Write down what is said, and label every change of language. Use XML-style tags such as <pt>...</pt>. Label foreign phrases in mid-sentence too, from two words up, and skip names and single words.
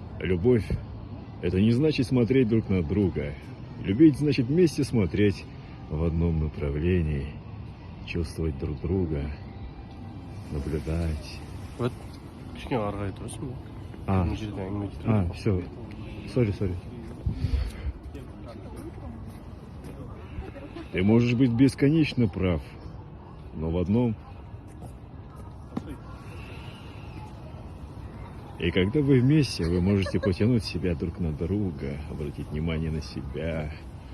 <ru>Любовь – это не значит смотреть друг на друга. Любить значит вместе смотреть в одном направлении, чувствовать друг друга, наблюдать.</ru> <kk>Вот кішкене ары қарай тұрасың ба? А, Мына жерде әңгіме айтып тұрмын.</kk> <ru>все. Сори. Ты можешь быть бесконечно прав, но в одном. И когда вы вместе, вы можете потянуть себя друг на друга, обратить внимание на себя,</ru>